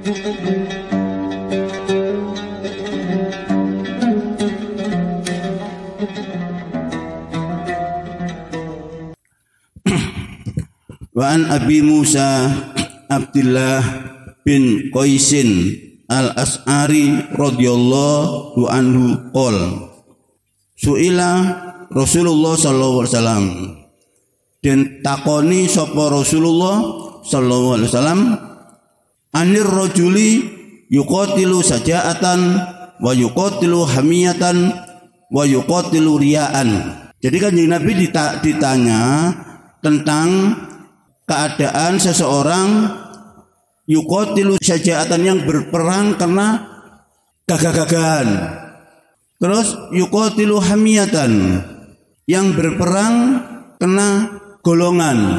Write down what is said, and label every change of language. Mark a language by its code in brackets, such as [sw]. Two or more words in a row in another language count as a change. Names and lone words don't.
[ar] وعن أبي موسى عبد الله بن قيس الأشعري رضي الله عنه قال سئل رسول الله صلى الله عليه وسلم, [jv] den takoni sapa [ar] رسول الله صلى الله عليه وسلم عن الرجل يقاتل شجاعة ويقاتل حمية ويقاتل رياء. [id] Jadi Kanjeng Nabi ditanya tentang keadaan seseorang [ar] يقاتل شجاعة, [id] yang berperang karena gagah-gagahan. Terus [ar] يقاتل حمية, [id] yang berperang karena golongan.